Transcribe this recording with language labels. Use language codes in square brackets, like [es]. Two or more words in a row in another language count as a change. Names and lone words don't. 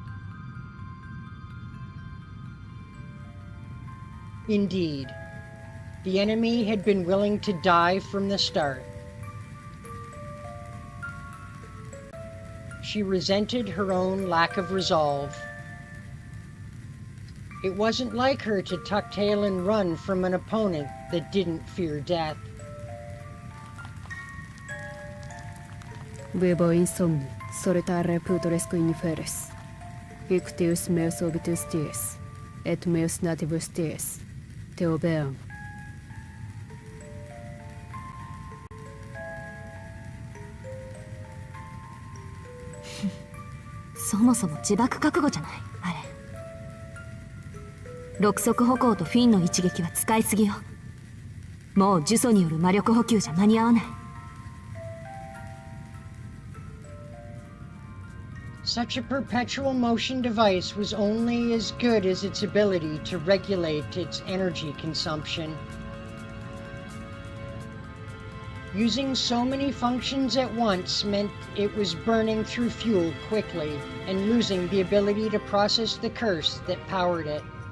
[en] Indeed, the enemy had been willing to die from the start. She resented her own lack of resolve. It wasn't like her to tuck tail and run from an opponent that didn't fear death. [la] Vivo insomni, solitare putresque inferes. Ictius meus obitus dies, et meus nativus dies. Te obeam. [ja] そもそも自爆覚悟じゃないあれ。六足歩行とフィンの一撃は使いすぎよ。もう呪詛による魔力補給じゃ間に合わない。 [en] Such a perpetual motion device was only as good as its ability to regulate its energy consumption. Using so many functions at once meant it was burning through fuel quickly and losing the ability to process the curse that powered it.